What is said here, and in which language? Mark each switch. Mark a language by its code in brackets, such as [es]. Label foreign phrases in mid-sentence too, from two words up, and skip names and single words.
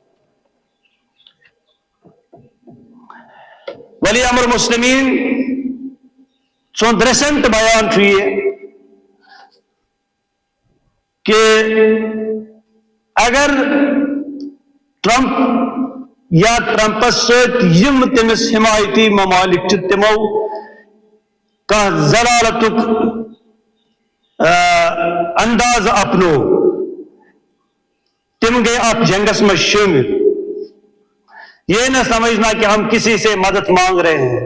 [ks] ولی امر مسلمین سون ریسنٹ بیان چھوئے کہ اگر ٹرمپ یا ٹرمپس ست یم تمس حمایتی ممالک تمو کا ضلالتک انداز اپنو، تم گئے آپ جنگس [ur] میں شامل. یہ نہ سمجھنا کہ ہم کسی سے مدد مانگ رہے ہیں.